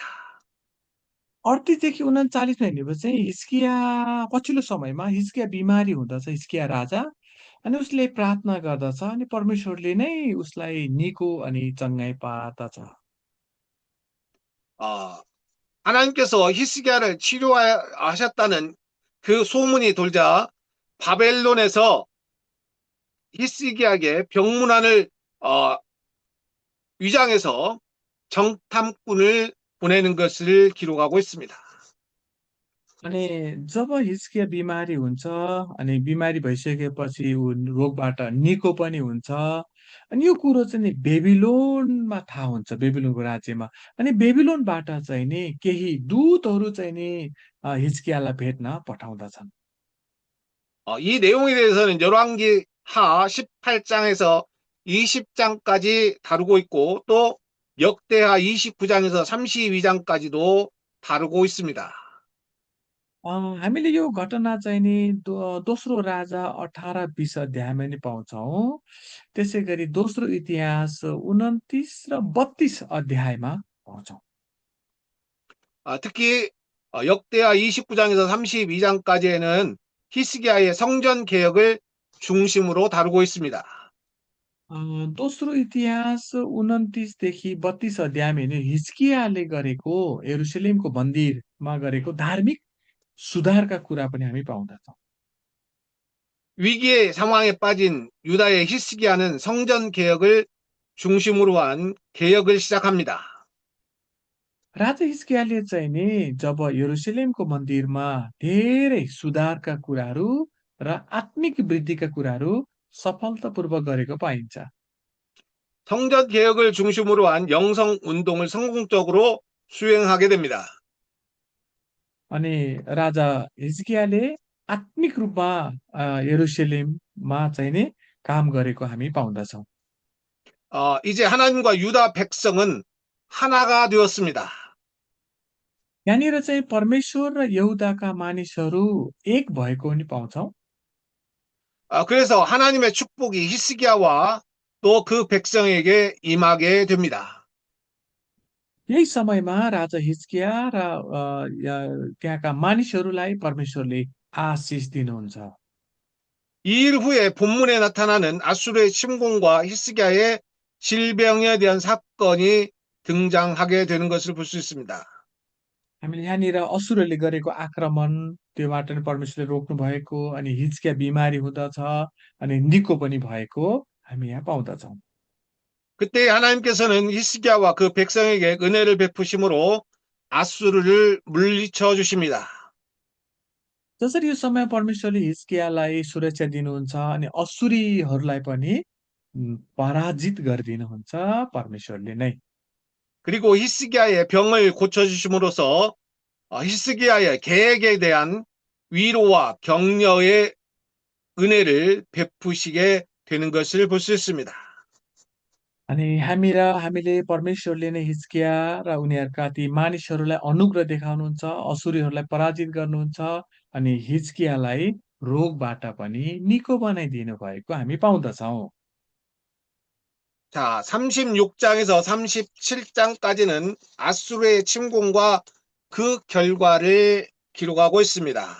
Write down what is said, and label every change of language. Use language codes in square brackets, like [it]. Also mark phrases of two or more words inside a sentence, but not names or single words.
[ne] 38देखि 39मा हेर्नेपछि चाहिँ हिजकिया पछिल्लो समयमा हिजकिया बिमारी हुँदछ, हिजकिया राजा। अनि उसले प्रार्थना गर्दछ अनि परमेश्वरले नै उसलाई निको अनि चङ्गाइ पार्दछ। [ko] 하나님께서 히스기야를 치료하셨다는 그 소문이 돌자 바벨론에서 히스기야에게 병문안을 위장해서 정탐꾼을 보내는 것을 기록하고 있습니다. [ne] अनि जब हिजकिया बिमारी हुन्छ अनि बिमारी भइसकेपछि ऊ रोगबाट निको पनि हुन्छ। अनि यो कुरो चाहिँ नि बेबिलोनमा थाहा हुन्छ, बेबिलोनको राज्यमा। अनि बेबिलोनबाट चाहिँ नि केही दूतहरू चाहिँ नि हिजकियालाई भेट्न पठाउँदछन्। [ko] 이 내용에 대해서는 열왕기 하 18장에서 20장까지 다루고 있고 또 역대하 29장에서 32장까지도 다루고 있습니다. [ne] हामीले यो घटना चाहिँ नि दोस्रो राजा 18-20 अध्यायमा नि पाउँछौँ। त्यसै गरी दोस्रो इतिहास 29 र 32 अध्यायमा पाउँछौँ। [ko] 특히 역대하 29장에서 32장까지에는 히스기야의 성전 개혁을 중심으로 다루고 있습니다. [ne] दोस्रो इतिहास 29देखि 32 अध्यायमा हेर्ने हिजकियाले गरेको यरुसलेमको मन्दिरमा गरेको धार्मिक सुधारका कुरा पनि हामी पाउँदछौँ। [ko] 위기의 상황에 빠진 유다의 히스기야는 성전 개혁을 중심으로 한 개혁을 시작합니다. [ne] राजा हिजकियाले चाहिँ नि जब यरुसलेमको मन्दिरमा धेरै सुधारका कुराहरू र आत्मिक वृद्धिका कुराहरू सफलतापूर्वक गरेको पाइन्छ। [ko] 성전 개혁을 중심으로 한 영성 운동을 성공적으로 수행하게 됩니다. [ne] अनि राजा हिजकियाले आत्मिक रूपमा यरुसलेममा चाहिँ नि काम गरेको हामी पाउँदछौँ। [ko] 이제 하나님과 유다 백성은 하나가 되었습니다. [ne] यहाँनिर चाहिँ परमेश्वर र यहुदाका मानिसहरू एक भएको पनि पाउँछौँ। [ko] 그래서 하나님의 축복이 히스기야와 또 그 백성에게 임하게 됩니다. [ne] यही समयमा राजा हिजकिया र त्यहाँका मानिसहरूलाई परमेश्वरले आशिष दिनुहुन्छ। [ko] 이 일 후에 본문에 나타나는 아수르의 침공과 히스기야의 질병에 대한 사건이 등장하게 되는 것을 볼 수 있습니다. [ne] हामीले यहाँनिर असुरहरूले गरेको आक्रमण त्योबाट नि परमेश्वरले रोक्नु भएको अनि हिजकिया बिमारी हुँदछ अनि निको पनि भएको हामी यहाँ पाउँदछौँ। [ko] 그때 하나님께서는 히스기야와 그 백성에게 은혜를 베푸심으로 아수르를 물리쳐 주십니다. [ne] जसरी यो समय परमेश्वरले हिजकियालाई सुरक्षा दिनुहुन्छ अनि असुरीहरूलाई पनि पराजित गरिदिनुहुन्छ परमेश्वरले नै। [ko] 그리고 히스기야의 병을 고쳐 주심으로써 히스기야의 계획에 대한 위로와 격려의 은혜를 베푸시게 되는 것을 볼 수 있습니다. [ne] अनि हामीले परमेश्वरले नै हिजकिया र उनीहरूका ती मानिसहरूलाई अनुग्रह देखाउनुहुन्छ, असुरीहरूलाई पराजित गर्नुहुन्छ अनि हिजकियालाई रोगबाट पनि निको बनाइदिनु भएको हामी पाउँदछौँ। [ko] 자, 36장에서 37장까지는 아수르의 침공과 그 결과를 기록하고 있습니다.